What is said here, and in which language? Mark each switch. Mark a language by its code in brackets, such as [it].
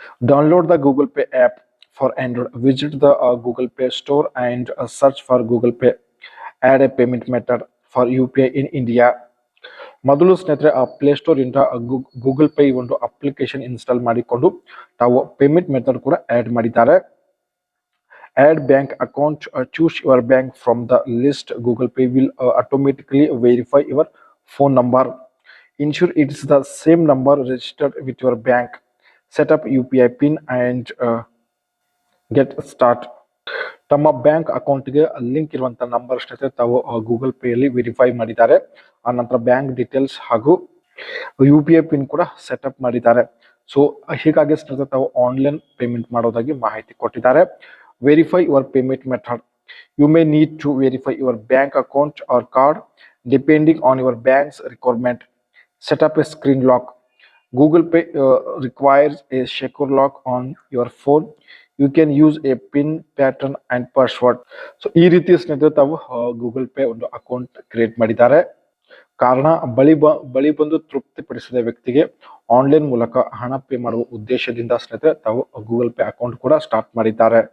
[en] Download the Google Pay app for Android. Visit the Google Pay store and search for Google Pay. Add a payment method for UPI in India. [kn] ಮೊದಲು ಸ್ನೇಹಿತರೆ Play Store ಇಂದ Google pay ಒಂದು application install ಮಾಡಿಕೊಂಡು ತಾವು payment method ಕೂಡ add ಮಾಡಿದ್ದಾರೆ. [en] Add bank account, choose your bank from the list. Google Pay will automatically verify your phone number. Ensure it is the same number registered with your bank. Set up UPI PIN and get start. [kn] ತಮ್ಮ bank ಅಕೌಂಟ್ಗೆ link ಇರುವಂತ number ಸ್ನೇಹಿತರೆ ತಾವು Google pay ಅಲ್ಲಿ verify ಮಾಡಿದ್ದಾರೆ. ಆ ನಂತರ bank details ಹಾಗೂ UPI ಪಿನ್ ಕೂಡ ಸೆಟಪ್ ಮಾಡಿದ್ದಾರೆ. ಸೊ ಹೀಗಾಗಿ ಸ್ನೇಹಿತರೆ ತಾವು ಆನ್ಲೈನ್ ಪೇಮೆಂಟ್ ಮಾಡೋದಾಗಿ ಮಾಹಿತಿ ಕೊಟ್ಟಿದ್ದಾರೆ. [en] Verify your payment method. You may need to verify your bank account or card depending on your bank's requirement. Set up a screen lock. Google Pay requires a secure lock on your phone. You can use a PIN pattern and password. [kn] So ಈ ರೀತಿ ಸ್ನೇಹಿತರೆ ತಾವು Google pay ಒಂದು account create ಮಾಡಿದ್ದಾರೆ. ಕಾರಣ ಬಳಿ ಬಂದು ತೃಪ್ತಿಪಡಿಸಿದ ವ್ಯಕ್ತಿಗೆ ಆನ್ಲೈನ್ ಮೂಲಕ ಹಣ ಪೇ ಮಾಡುವ ಉದ್ದೇಶದಿಂದ ಸ್ನೇಹಿತರೆ ತಾವು ಗೂಗಲ್ ಪೇ ಅಕೌಂಟ್ ಕೂಡ ಸ್ಟಾರ್ಟ್ ಮಾಡಿದ್ದಾರೆ.